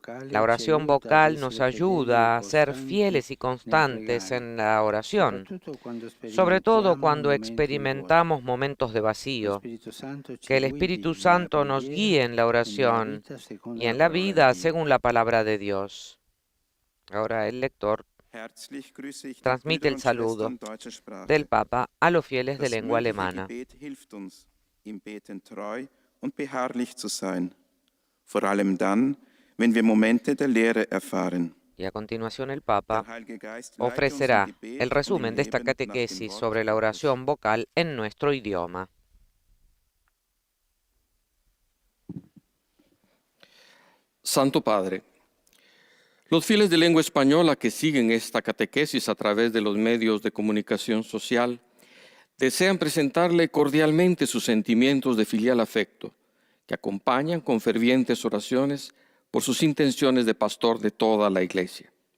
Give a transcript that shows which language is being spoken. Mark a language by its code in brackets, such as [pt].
[es] La oración vocal nos ayuda a ser fieles y constantes en la oración, sobre todo cuando experimentamos momentos de vacío. Que el Espíritu Santo nos guíe en la oración y en la vida según la palabra de Dios. Ahora el lector transmite el saludo del Papa a los fieles de lengua alemana. [de] Im Beten treu und beharrlich zu sein, vor allem dann, wenn wir Momente der Leere erfahren. [es] Y a continuación el Papa ofrecerá el resumen de esta catequesis sobre la oración vocal en nuestro idioma. Santo Padre, los fieles de lengua española que siguen esta catequesis a través de los medios de comunicación social desean presentarle cordialmente sus sentimientos de filial afecto, que acompañan con fervientes oraciones por sus intenciones de pastor de toda la Iglesia.